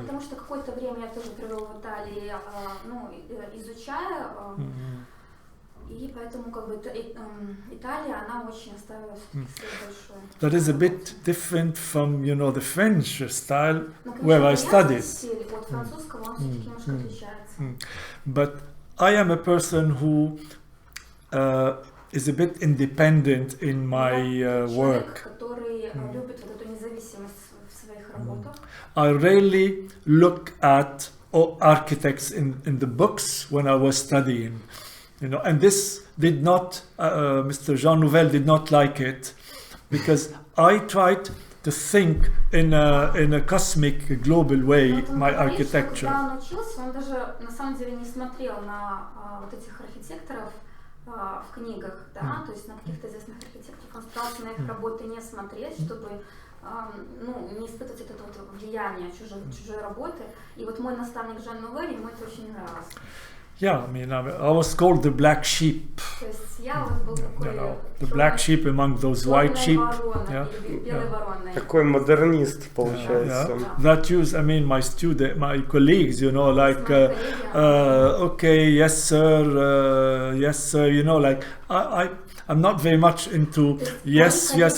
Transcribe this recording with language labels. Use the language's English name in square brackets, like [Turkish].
[Russian] Потому что какое-то время я тоже провела в Италии, ну, изучая, и поэтому как бы Италия, она очень оставила след большой. [English] That is a bit different from, you know, the French style where I studied. [Russian] От французского он все-таки немножко отличается. [English] But I am a person who is a bit independent in my work. [Russian] Который любит вот эту независимость в своих работах. [English] I rarely look at architects in the books when I was studying. You know, and this did not, Mr. Jean Nouvel did not like it, because I tried to think in a cosmic, global way my architecture. [Russian] Когда он учился, он даже на самом деле не смотрел на вот этих архитекторов в книгах, да, то есть на каких-то известных архитекторов. Он старался на их работы не смотреть, чтобы ну, не испытывать это вот влияние чужой работы. И вот мой наставник Жан Nouvel, ему это очень нравилось. [English] Yeah, I mean, I was called the black sheep. You know, the black sheep among those white sheep. Yeah. [Russian] Такой модернист получается. [English] That use, I mean, my colleagues, you know, like, okay, yes sir, you know, like, I'm not very much into yes.